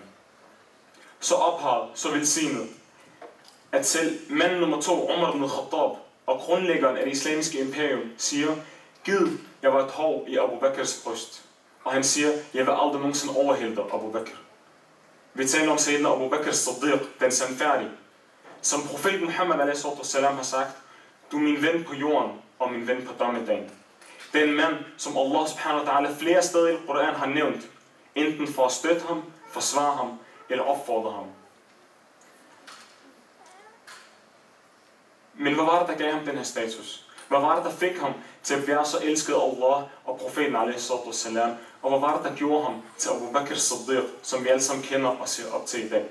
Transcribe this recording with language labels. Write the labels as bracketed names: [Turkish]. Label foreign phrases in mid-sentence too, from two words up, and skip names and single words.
[Danish] Så ophavet, så velsignet, at selv mand nummer 2, Umar ibn Khattab, og grundlæggeren af det islamiske imperium, siger, Gid, jeg var et hår i Abu Bakrs bryst. Og han siger, jeg vil aldrig nogensinde overhælde dig, Abu Bakr. Vi taler om Sayyidina Abu Bakr as-Siddiq, den sandfærdige. Som profet Muhammad a.s. har sagt, du er min ven på jorden og min ven på dommedagen. Den mand, som Allah [Arabic] سبحانه وتعالى [Danish] flere steder i Koran har nævnt, enten for at støtte ham, forsvare ham eller opfordre ham. Men hvad var det, der gav ham den her status? Hvad var det, der fik ham til at være så elsket af Allah og profeten a.s. Og hvad var det, der gjorde ham til Abu Bakr as-Siddiq, som vi alle sammen kender og ser op til i dag?